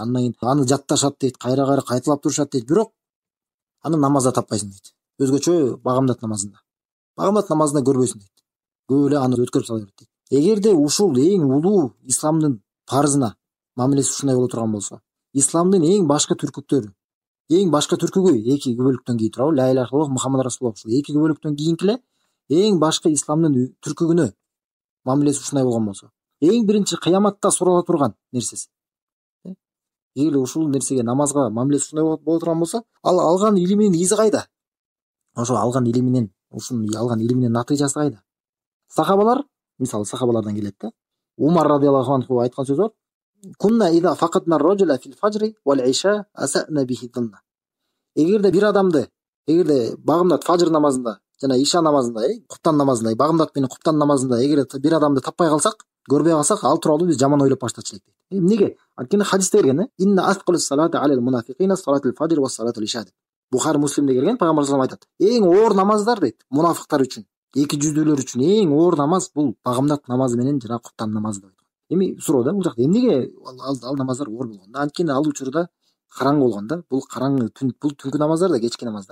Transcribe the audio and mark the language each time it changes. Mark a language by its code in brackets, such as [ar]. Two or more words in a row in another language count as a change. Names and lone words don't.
[ky] Андан кийин аны жатташат дейт, кайра кайталап турушат дейт. Бирок аны намазда таппайсың дейт. Өзгөчө багамдат намазында көрбөйсүң дейт. Көп эле аны өткөрүп сала берет дейт. Эгерде ушул эң улуу исламдын парызына мамилеси ушундай боло турган болсо, исламдын эң башкы түркүгү эки күбөлүктөн кийин турабы, [ar] لا إله إلا الله محمد رسول الله, [ky] ушул эки күбөлүктөн кийинки эле эң башкы исламдын түркүгүнө мамилеси ушундай болгон болсо, эң биринчи кыяматта сурала турган нерсеси. Эгерде ушул нерсеге, намазга мамилеси ушундай боло турган болсо, ал алган илиминин изи кайда? Ошо алган илиминин натыйжасы кайда? Сахабалар, мисалы сахабалардан келет да. Умар [ar] رضي الله عنه [ky] айткан сөзү бар. [ar] كنا إذا فقدنا الرجل في الفجر والعشاء أسأنا به الظن. [ky] Эгерде бир адамды, багымдат фажр намазында жана иша намазында, куптан намазында, багымдат менен куптан намазында эгерде бир адамды таппай калсак, көрбөй калсак, ал тууралуу биз жаман ойлоп баштачу элек дейт. Эмнеге? Анткени хадисте келген, [ar] إن أثقل الصلاة على المنافقين صلاة الفجر وصلاة العشاء деп. [ky] Бухари Муслимде келген, пайгамбар [ar] صلى الله عليه وسلم [ky] айтат. Эң оор намаздар дейт, мунафиктар үчүн, эки жүздүүлөр үчүн эң оор намаз бул багымдат намазы менен жана куптан намазы деп. Эми суроо да, бул жакта эмнеге ал намаздар оор болгон? Анткени ал учурда караңгы болгон да. Бул караңгы бул түнкү намаздар да, кечки намаздар.